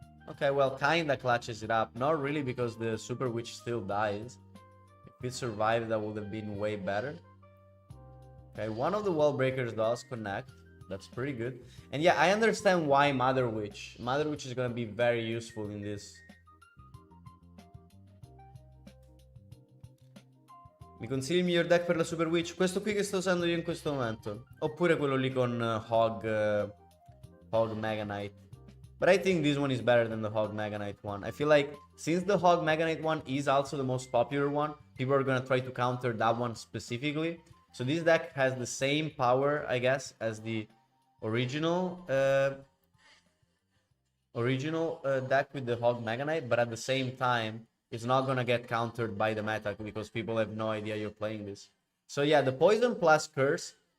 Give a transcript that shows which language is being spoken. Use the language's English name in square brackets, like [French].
[English] Okay, well, kinda clutches it up. Not really, because the Super Witch still dies. If it survived, that would have been way better. Okay, one of the Wall Breakers does connect. That's pretty good. And yeah, I understand why Mother Witch. Mother Witch is gonna be very useful in this. [Italian] Mi consigli il miglior deck per la Super Witch? Questo qui che sto usando io in questo momento. Oppure quello lì con Hog Mega Knight. [English] But I think this one is better than the Hog Mega Knight one. I feel like since the Hog Mega Knight one is also the most popular one, people are gonna try to counter that one specifically. So this deck has the same power, I guess, as the original deck with the Hog Mega Knight, but at the same time, it's not gonna get countered by the meta because people have no idea you're playing this. So yeah, the Poison plus Curse